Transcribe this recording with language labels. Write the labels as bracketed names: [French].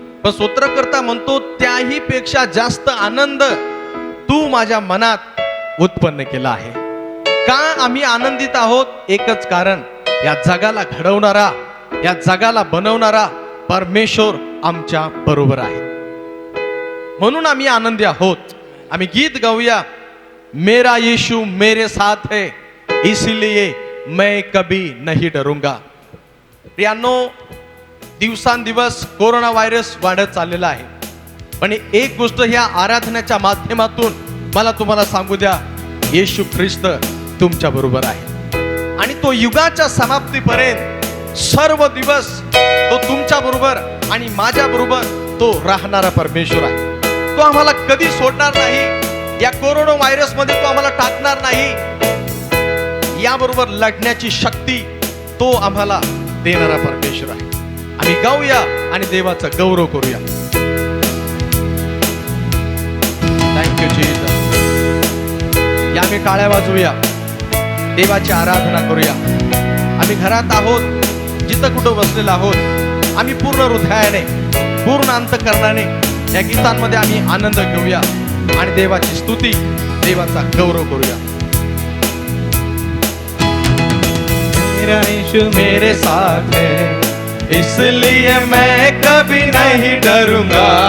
[Marathi] पण स्तोत्रकर्ता म्हणतो त्याही पेक्षा जास्त आनंद तू माझ्या मनात उत्पन्न केला आहे. का आम्ही आनंदित आहोत? एकच कारण, या जगाला घडवणारा, या जगाला बनवणारा परमेश्वर आमच्या बरोबर आहे, म्हणून आम्ही आनंदी आहोत. आम्ही गीत गाऊया, [Hindi] मेरा यीशु मेरे साथ है इसलिए मैं कभी नहीं डरूंगा. [Marathi] प्रियांनो, दिवसांदिवस कोरोना व्हायरस वाढत चाललेला आहे, पण एक गोष्ट ह्या आराधनेच्या माध्यमातून मला तुम्हाला सांगू द्या, येशू ख्रिस्त तुमच्या बरोबर आहे आणि तो युगाच्या समाप्तीपर्यंत सर्व दिवस तो तुमच्या बरोबर आणि माझ्या बरोबर तो राहणारा परमेश्वर आहे. तो आम्हाला कधी सोडणार नाही. या कोरोना व्हायरस मध्ये तो आम्हाला टाकणार नाही. याबरोबर लढण्याची शक्ती तो आम्हाला देणारा परमेश्वर आहे. आम्ही गाऊया आणि देवाचा गौरव करूया. [English] Thank you Jesus. [Marathi] या आम्ही टाळ्या वाजवूया, देवाची आराधना करूया. आम्ही घरात आहोत, जिथं कुठं बसलेलो आहोत, आम्ही पूर्ण हृदयाने, पूर्ण अंतःकरणाने या गीतांमध्ये आम्ही आनंद घेऊया आणि देवाची स्तुती, देवाचा गौरव करूया. [Hindi] मेरा यीशु मेरे साथ है इसलिए मैं कभी नहीं डरूंगा.